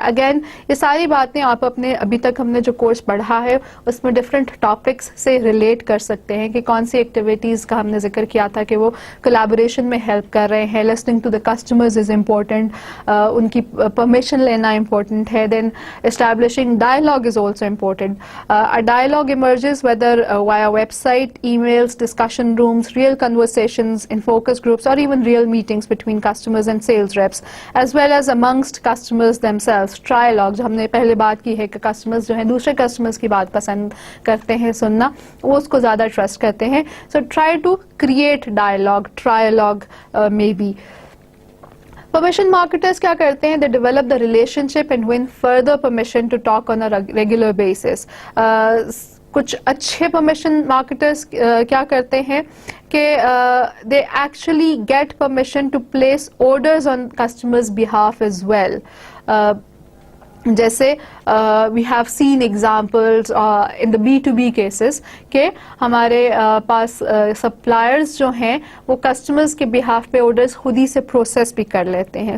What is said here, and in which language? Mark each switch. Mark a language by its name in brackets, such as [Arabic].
[Hindi] Again ये सारी बातें आप अपने अभी तक हमने जो कोर्स पढ़ा है उसमें डिफरेंट टॉपिक्स से रिलेट कर सकते हैं कि कौन सी एक्टिविटीज़ का हमने जिक्र किया था कि वो कोलैबोरेशन में हेल्प कर रहे हैं. [English] listening to the customers is important, [Hindi] उनकी परमिशन लेना इम्पोर्टेंट है. [English] Then establishing dialogue is also important. A dialogue emerges whether via website, emails, discussion rooms, real conversations in focus groups, or even real meetings between customers and sales reps, as well as amongst customers themselves. [Hindi] Trialogue, जो हमने पहले बात की है कि customers जो हैं दूसरे customers की बात पसंद करते हैं सुनना, वो उसको ज़्यादा trust करते हैं. [English] So try to create dialogue, trialogue maybe. [Hindi] Permission marketers क्या करते हैं? [English] They develop the relationship and win further permission to talk on a regular basis. [Hindi] कुछ अच्छे परमिशन मार्केटर्स क्या करते हैं कि [English] They actually get permission to place orders on customers behalf as well. [Hindi] जैसे [English] we have seen examples in the B2B cases [Hindi] के हमारे पास suppliers जो हैं वो कस्टमर्स के बिहाफ पे ऑर्डर्स खुद ही से प्रोसेस भी कर लेते हैं.